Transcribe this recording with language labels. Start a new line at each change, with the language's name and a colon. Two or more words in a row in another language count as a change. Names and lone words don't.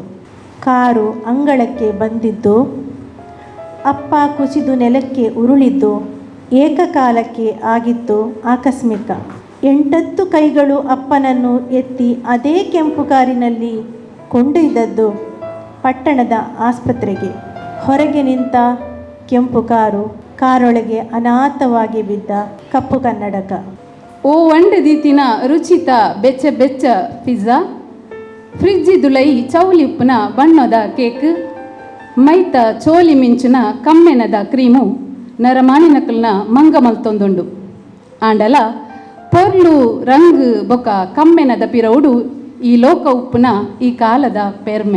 Kannada: ಕಾರು ಅಂಗಳಕ್ಕೆ ಬಂದಿದ್ದು, ಅಪ್ಪ ಕುಸಿದು ನೆಲಕ್ಕೆ ಉರುಳಿದ್ದು ಏಕಕಾಲಕ್ಕೆ ಆಗಿತ್ತು ಆಕಸ್ಮಿಕ. 8 ಕೈಗಳು ಅಪ್ಪನನ್ನು ಎತ್ತಿ ಅದೇ ಕೆಂಪು ಕಾರಿನಲ್ಲಿ ಕೊಂಡೊಯ್ದದ್ದು ಪಟ್ಟಣದ ಆಸ್ಪತ್ರೆಗೆ. ಹೊರಗೆ ನಿಂತ ಕೆಂಪು ಕಾರೊಳಗೆ ಅನಾಥವಾಗಿ ಬಿದ್ದ ಕಪ್ಪು ಕನ್ನಡಕ.
Tulu: ಓ ಒಂಡು ದೀತಿನ ರುಚಿತ ಬೆಚ್ಚ ಬೆಚ್ಚ ಪಿಜ್ಜಾ, ಫ್ರಿಜ್ಜಿದುಲೈ ಚೌಲಿಪ್ಪುನ ಬಣ್ಣದ ಕೇಕ್, ಮೈತ ಚೋಲಿ ಮಿಂಚಿನ ಕಮ್ಮೆನದ ಕ್ರೀಮು ನರಮಾನಿನಕಲ್ನ ಮಂಗ ಮಲ್ತೊಂದುಂಡು. ಆಂಡಲ ಪೊರ್ಲು ರಂಗ್ ಬೊಕ ಕಮ್ಮೆನದ ಪಿರವುಡು ಈ ಲೋಕ ಉಪ್ಪುನ ಈ ಕಾಲದ ಪೆರ್ಮೆ.